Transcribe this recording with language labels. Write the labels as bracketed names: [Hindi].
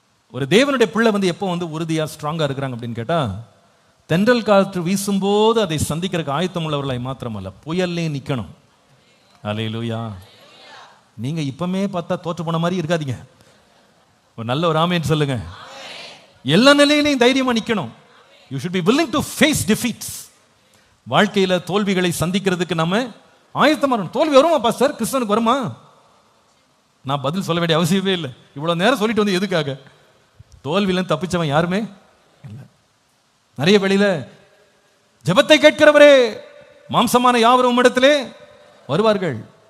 [Tamil] ஒரு தேவனுடைய பிள்ளை எப்போ உறுதியா ஸ்ட்ராங்கா இருக்கிறாங்க அப்படின்னு கேட்டா, தென்றல் காற்று வீசும்போது அதை சந்திக்கிறதுக்கு ஆயத்தம் உள்ளவர்களாய் மாத்திரமல்ல, புயல்லே நிக்கணும். அல்லேலூயா. நீங்க இப்பமே பார்த்தா தோற்று போன மாதிரி இருக்காதீங்க. ஒரு நல்ல ஒரு ஆமென் சொல்லுங்க. எல்லா நிலையிலையும் தைரியமா நிக்கணும். [English] You should be willing to face defeats. [Tamil] வாழ்க்கையில தோல்விகளை சந்திக்கிறதுக்கு நம்ம ஆயத்தமா இருக்கணும். தோல்வி வருமா பாஸ்டர்? கிறிஸ்தவனுக்கு வருமா? நான் பதில் சொல்ல வேண்டிய அவசியமே இல்லை. இவ்வளவு நேரம் சொல்லிட்டு எதுக்காக? தோல்வியில தப்பிச்சவன் யாருமே இல்லை. நிறைய வெளியில ஜெபத்தை கேட்கிறவரே மாம்சமான யாவரும் இடத்திலே வருவார்கள்.